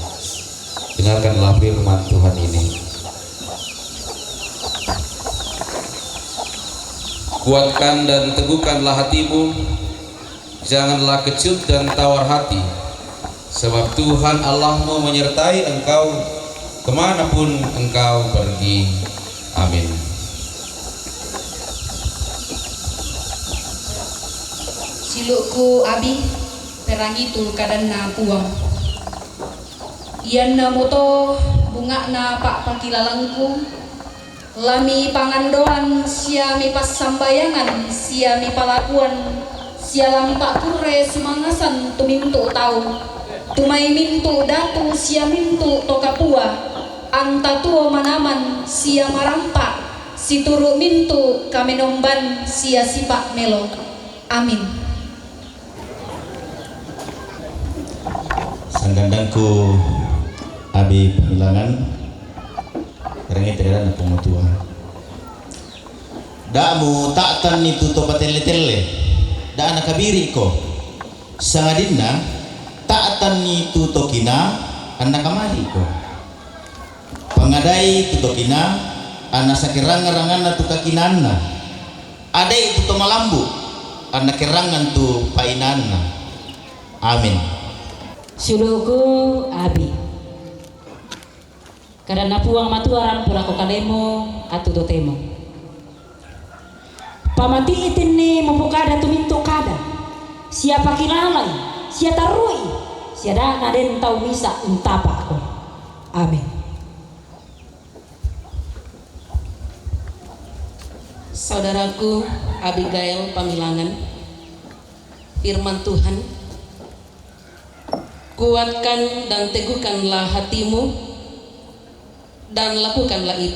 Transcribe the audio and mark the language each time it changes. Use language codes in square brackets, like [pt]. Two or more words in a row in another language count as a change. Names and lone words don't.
[id] Dengarkanlah firman Tuhan ini. Kuatkan dan teguhkanlah hatimu, janganlah kecut dan tawar hati, sebab Tuhan Allahmu menyertai engkau kemanapun engkau pergi. Amin. [sda] Silukku abi perangi tu kadanna puang. Iyan na moto bunga na pak pakilalangku, lami pangandoan siami pas sambayangan, siami palakuan, sialami pak kure sumangasan tumintu tau, tumay mintu datu siamintu tokapua, anta tuo manaman sia marampa, situru mintu kamenomban sia sipak melo. Amin. Sanggandangku Abi Pamilangan, berangit dan pengutuan. Dakmu taktan itu to patele-tele. Da anak kabiri ko. Sangadinna taktan itu to kina anak kamali ko. Pangadai itu to kina anak sakirang-rangan tu kakinanna. Adai itu to malambu anak kirangan tu painanna. Amin. Suluku abi. Karena puang matuaran pura ko kalemo atu dotemo. Pamati itini mupukada tuminto kada. Siapa kilalay, siapa tarui, siapa naden tau misa untapa ako. Amin. [id] Saudaraku Abigail Pamilangan, firman Tuhan, kuatkan dan teguhkanlah hatimu dan lakukanlah itu.